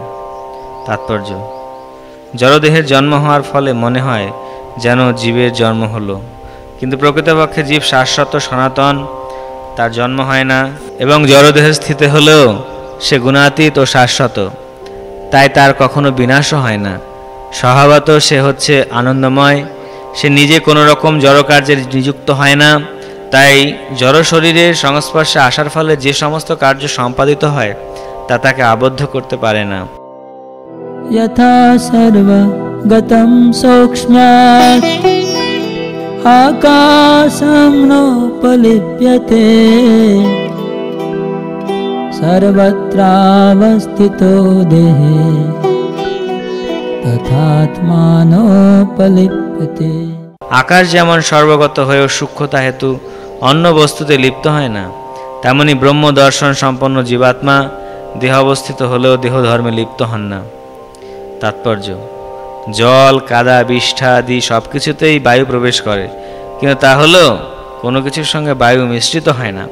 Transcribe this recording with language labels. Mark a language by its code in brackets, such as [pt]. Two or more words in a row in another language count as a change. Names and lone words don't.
[bn] তাৎপর্য: জড়দেহের জন্ম হওয়ার ফলে মনে হয় যেন জীবের জন্ম হলো, কিন্তু প্রকৃতপক্ষে জীব শাশ্বত সনাতন, তার জন্ম হয় না এবং জড়দেহে স্থিত হলেও সে গুণাতীত ও শাশ্বত, তাই তার কখনো বিনাশও হয় না। স্বভাবত সে হচ্ছে আনন্দময়, সে নিজে কোনো রকম জড়কার্যে নিযুক্ত হয় না, তাই জড় শরীরের সংস্পর্শে আসার ফলে যে সমস্ত কার্য সম্পাদিত হয় তা তাকে আবদ্ধ করতে পারে না। [sa] यथा सर्वगतं सौक्ष्म्यात् आकाशं नोपलिप्यते सर्वत्रावस्थितो देहे तथात्मानोपलिप्यते। [bn] আকাশ যেমন সর্বগত হয়েও সূক্ষ্মতা হেতু অন্য বস্তুতে লিপ্ত হয় না, তেমনি ব্রহ্ম দর্শন সম্পন্ন জীবাত্মা দেহ অবস্থিত হলেও দেহ ধর্মে লিপ্ত হন না। তাৎপর্য: জল, কাদা, বিষ্ঠা আদি সব কিছুতেই বায়ু প্রবেশ করে, কিন্তু তা হলো কোনো কিছুর সঙ্গে বায়ু মিশ্রিত হয় না।